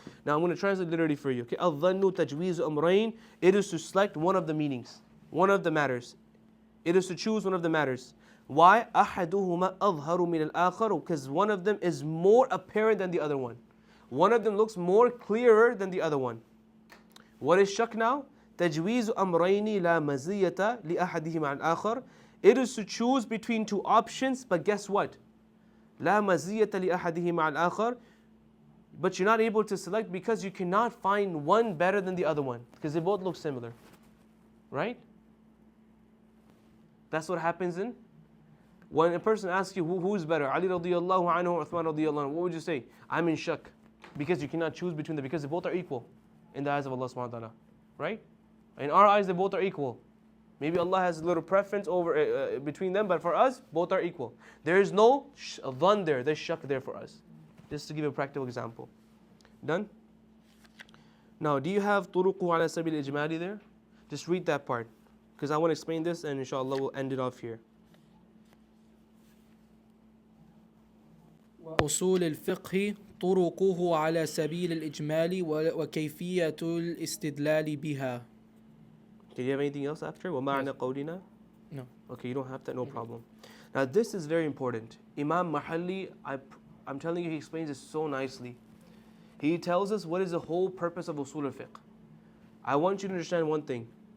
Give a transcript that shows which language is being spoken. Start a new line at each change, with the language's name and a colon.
English: Now I'm going to translate literally for you. Okay, al-dhannu tajweezu amrayn. It is to select one of the meanings, one of the matters. It is to choose one of the matters.
Arabic: Why? أحدهما أظهر من الآخر.
English: Because one of them is more apparent than the other one. One of them looks more clearer than the other one. What is shak now?
Arabic: تجويز أمرين لا مزية لأحدهما عن الآخر.
English: It is to choose between two options, but guess what?
Arabic: لا مزية لأحدهما عن الآخر.
English: But you're not able to select because you cannot find one better than the other one because they both look similar. Right? That's what happens in when a person asks you who's better, Ali radiyallahu anhu or Uthman radiyallahu anhu, what would you say? I'm in shak because you cannot choose between them because they both are equal in the eyes of Allah subhanahu wa ta'ala. Right? In our eyes they both are equal. Maybe Allah has a little preference over between them, but for us both are equal. There is no dhann there, there's shak there for us. Just to give a practical example. Done? Now, do you have turuqu ala sabil ijmali there? Just read that part. Because I want to explain this and inshallah we'll end it off here.
Arabic: وأصول الفقه طرقه على سبيل الإجمال وكيفية الاستدلال بها.
English: Did you have anything else after?
Arabic: وَمَعْنَى قَوْلِنَا?
English: No. Okay, you don't have that, no problem. Now this is very important. Imam Mahalli, I'm telling you, he explains it so nicely. He tells us what is the whole purpose of Uṣūl al-Fiqh. I want you to understand one thing.